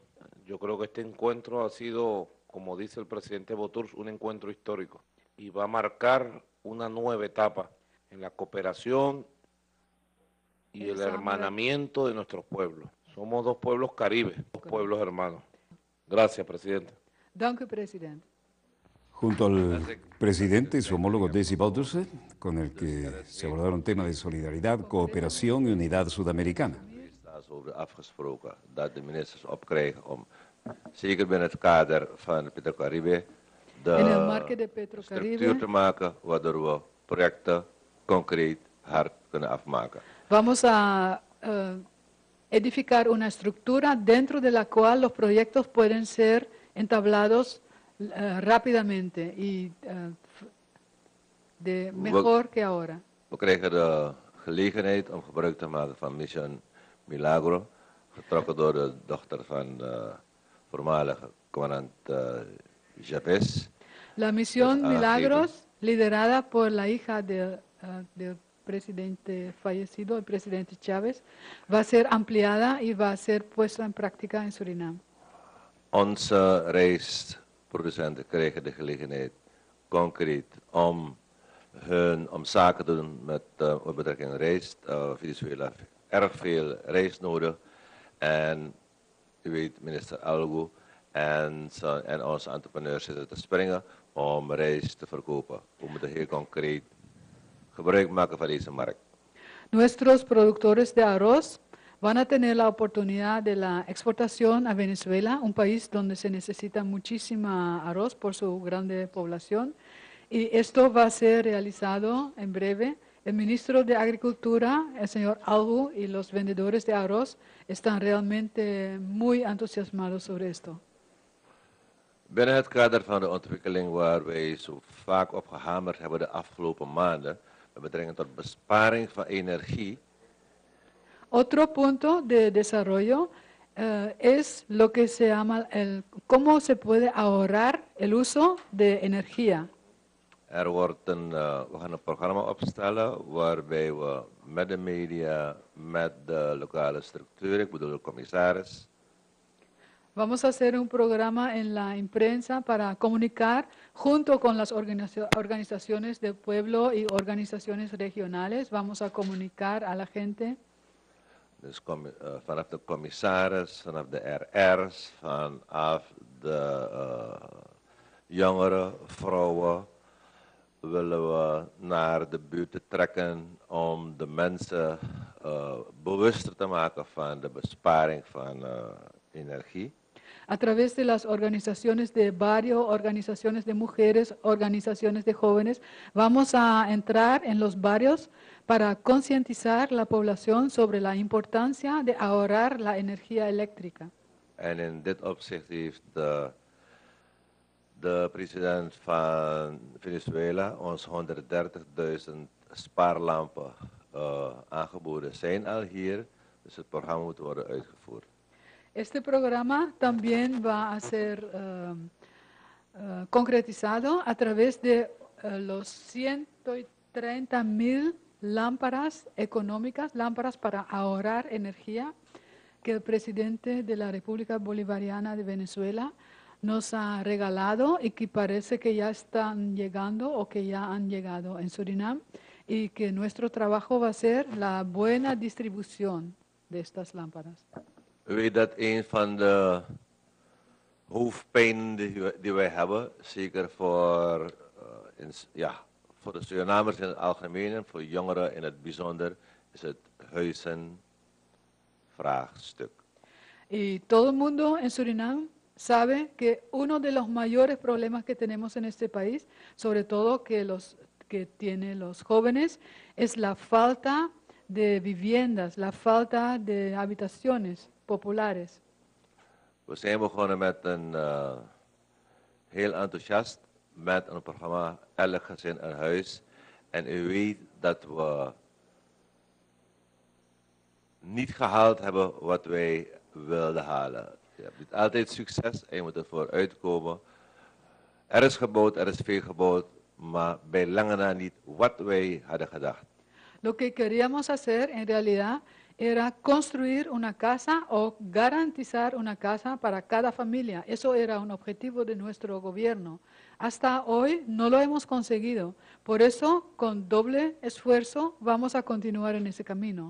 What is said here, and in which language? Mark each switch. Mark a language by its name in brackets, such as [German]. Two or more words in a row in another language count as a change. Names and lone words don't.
[Spanish] Yo creo que este encuentro ha sido, como dice el presidente Boturs, un encuentro histórico y va a marcar una nueva etapa en la cooperación y el hermanamiento de nuestros pueblos. Somos dos pueblos caribes, dos pueblos hermanos. Gracias, presidente. [Dutch] Dank u, president. [Spanish] Junto al presidente y su homólogo Desi Bouterse, con el que se abordaron temas de solidaridad, cooperación y unidad sudamericana. [Dutch] Over afgesproken dat de ministers opkrijgen om, zeker binnen het kader van Petrocaribe, de structuur te maken waardoor we projecten concreet hard kunnen afmaken. [Spanish] Vamos a edificar una estructura dentro de la cual los proyectos pueden ser entablados rápidamente y de mejor que ahora. [Dutch] We krijgen de gelegenheid om gebruik te maken van Mission Milagro, getrokken door de dochter van de voormalige commandant Chávez. [Spanish] La misión Milagros, liderada por la hija del presidente fallecido, el presidente Chávez, va a ser ampliada y va a ser puesta en práctica en Surinam. [Dutch] Onze rijstproducenten krijgen de gelegenheid concreet om zaken te doen met betrekking rijst. Venezuela erg veel rijst nodig en u weet minister Algo en onze entrepreneurs zitten te springen om rijst te verkopen. We moeten heel concreet gebruik maken van deze markt. [Spanish] Nuestros productores de arroz van a tener la oportunidad de la exportación a Venezuela, un país donde se necesita muchísima arroz por su grande población, y esto va a ser realizado en breve. El ministro de Agricultura, el señor Algo, y los vendedores de arroz están realmente muy entusiasmados sobre esto. [Dutch] Binnen het kader van de ontwikkeling waar wij zo vaak op gehamerd hebben de afgelopen maanden, met betrekking tot besparing van energie. [Spanish] Otro punto de desarrollo es lo que se llama cómo se puede ahorrar el uso de energía. [Dutch] We gaan een programma opstellen waarbij we met de media, met de lokale structuur, ik bedoel de commissaris. [Spanish] Vamos a hacer un programa en la imprensa para comunicar junto con las organizaciones del pueblo y organizaciones regionales. Vamos a comunicar a la gente. [Dutch] Dus vanaf de commissaris, vanaf de RR's, vanaf de jongeren, vrouwen, willen we naar de buurten trekken om de mensen bewuster te maken van de besparing van energie. [Spanish] A través de las organizaciones de barrio, organizaciones de mujeres, organizaciones de jóvenes, vamos a entrar en los barrios para concientizar la población sobre la importancia de ahorrar la energía eléctrica. [Dutch] En in dit opzicht heeft de president van Venezuela ons 130.000 spaarlampen aangeboden. Zijn al hier, dus het programma moet worden uitgevoerd. [Spanish] Este programa también va a ser concretizado a través de los 130.000 lámparas económicas, lámparas para ahorrar energía, que el presidente de la República Bolivariana de Venezuela nos ha regalado y que parece que ya están llegando o que ya han llegado en Surinam, y que nuestro trabajo va a ser la buena distribución de estas lámparas. [Dutch] U weet dat een van de hoofdpijnen die wij hebben, zeker voor de Surinamers in het algemeen en voor jongeren in het bijzonder, is het huizenvraagstuk. [Spanish] Y todo el mundo en Surinam sabe que uno de los mayores problemas que tenemos en este país, sobre todo que tienen los jóvenes, es la falta de viviendas, la falta de habitaciones populares. [Dutch] We zijn begonnen met een heel enthousiast met een programma Elk Gezin een Huis. En u weet dat we niet gehaald hebben wat wij wilden halen. Je hebt niet altijd succes en je moet ervoor uitkomen. Er is gebouwd, er is veel gebouwd, maar bij lange na niet wat wij hadden gedacht. [Spanish] Lo que queríamos hacer en realidad era construir una casa o garantizar una casa para cada familia. Eso era un objetivo de nuestro gobierno. Hasta hoy no lo hemos conseguido. Por eso, con doble esfuerzo, vamos a continuar en ese camino.